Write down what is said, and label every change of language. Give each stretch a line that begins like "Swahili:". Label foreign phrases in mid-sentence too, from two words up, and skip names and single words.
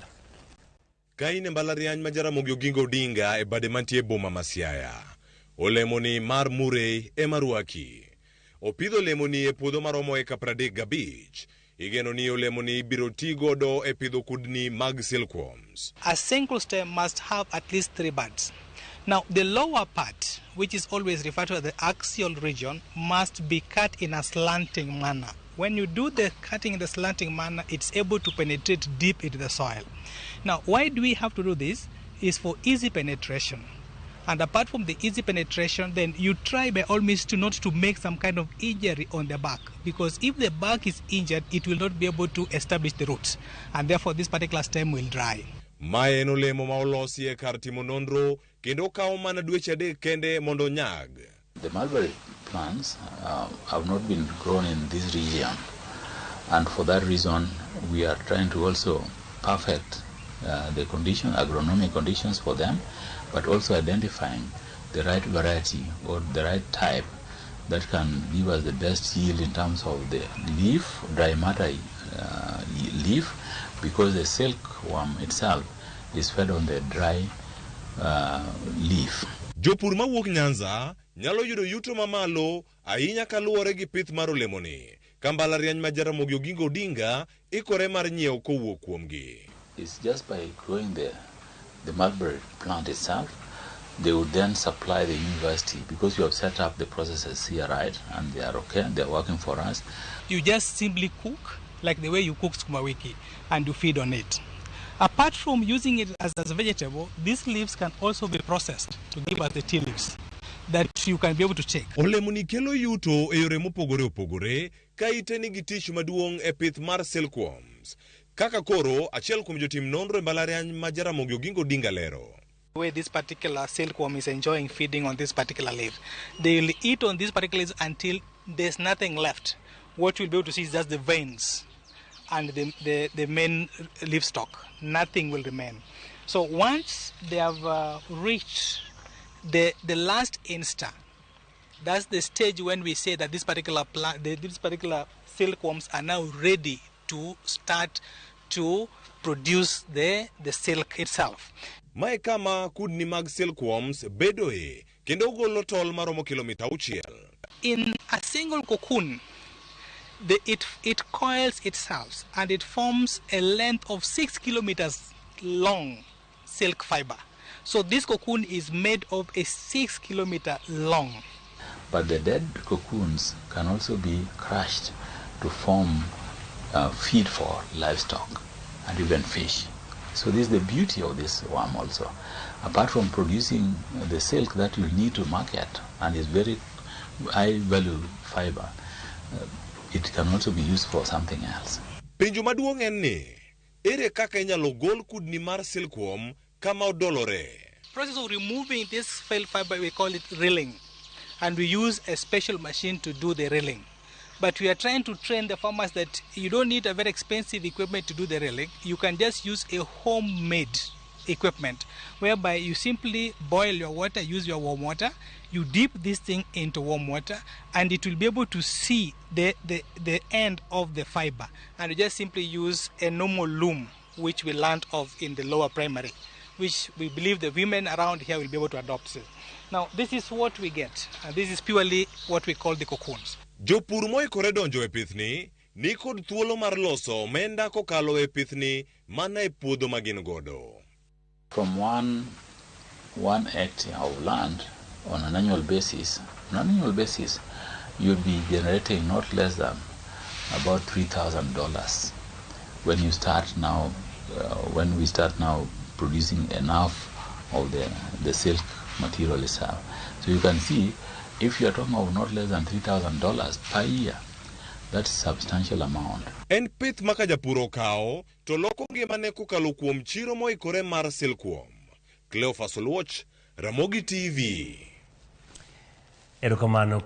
Luo (Kenya and Tanzania): Kaine Mbalariany ma Jaramogi Oginga Odinga e bade mantie boma ma Siaya. Olemoni mar murei e maruaki. Opidho lemoni e puodho maromo eka 35. Igeno ni olemoni biro ti godo e pidho kudni mag silkworms.
English: A single stem must have at least 3 buds. Now, the lower part, which is always referred to as the axial region, must be cut in a slanting manner. When you do the cutting in the slanting manner, it's able to penetrate deep into the soil. Now, why do we have to do this? Is for easy penetration. And apart from the easy penetration, then you try by all means not to make some kind of injury on the bark. Because if the bark is injured, it will not be able to establish the roots. And therefore, this particular stem will dry.
Luo (Kenya and Tanzania): Mae en olemo ma olosi e kar timo nonro kendo kawo mana dweche adek kende mondo nyag.
English: The mulberry plants have not been grown in this region, and for that reason we are trying to also perfect the agronomic conditions for them, but also identifying the right variety or the right type that can give us the best yield in terms of the leaf, dry matter leaf, because the silkworm itself is fed on the dry leaf.
Luo (Kenya and Tanzania): Jopur mawuok Nyanza nyalo yudo yuto mamalo ahinya kaluwore gi pith mar olemoni. Ka Mbalariany ma Jaramogi Oginga Odinga ikore mar nyiewo kowuok kuomgi.
English: It's just by growing the mulberry plant itself, they would then supply the university, because you have set up the processes here, right? And they are okay, they are working for us. You just simply cook like the way you cook
Swahili: sukuma wiki,
English: and you feed on it. Apart from using it as a vegetable, these leaves can also be processed to give us the tea leaves that you can be able to take.
Luo (Kenya and Tanzania): Olemoni kelo yuto e yore mopogore opogore ka iteni gi tich maduong' e pith mar silkworms. Kaka koro achiel kuom jotim nonro e Mbalariany ma Jaramogi Oginga Odinga lero.
English: The way this particular silkworm is enjoying feeding on this particular leaf, they will eat on this particular leaf until there's nothing left. What you'll be able to see is just the veins and the main leaf stalk. Nothing will remain. So once they have reached the last insta, that's the stage when we say that this particular silkworms are now ready to start to produce the silk itself.
Luo (Kenya and Tanzania): Mae kama kudni mag silkworms bedoe kendo golo tol maromo kilomita 6.
English: In a single cocoon, it coils itself and it forms a length of 6 kilometers long silk fiber. So this cocoon is made of a 6 kilometer long. But the dead cocoons can also be crushed to form feed for livestock and even fish. So this is the beauty of this worm also. Apart from producing the silk that you need to market and is very high value fiber, it can also be used for something else.
Luo (Kenya and Tanzania): Penjo maduong' en ni, ere kaka inyalo gol kudni mar silkworm kama odolore?
English: Process of removing this felt fiber, we call it reeling, and we use a special machine to do the reeling. But we are trying to train the farmers that you don't need a very expensive equipment to do the reeling. You can just use a homemade equipment whereby you simply boil your water, use your warm water, you dip this thing into warm water, and it will be able to see the end of the fiber. And you just simply use a normal loom, which we learned of in the lower primary, which we believe the women around here will be able to adopt. Now, this is what we get, and this is purely what we call the cocoons.
Luo (Kenya and Tanzania): Jopur moikore donjo e pithni ni kod thuolo mar loso omenda kokalo e pithni mana e puodho ma gin godo.
English: From one hectare of land on an annual basis, you'd be generating not less than about $3,000 when you start now. When we start now producing enough of the silk material itself, so you can see, if you are talking of not less than $3,000 per year, that's a substantial amount.
Luo (Kenya and Tanzania): En pith maka japuro kao to loko ngimane kokalo kuom chiro moikore mar silkworm. Cleophas Oluoch, Ramogi TV. Erokamano.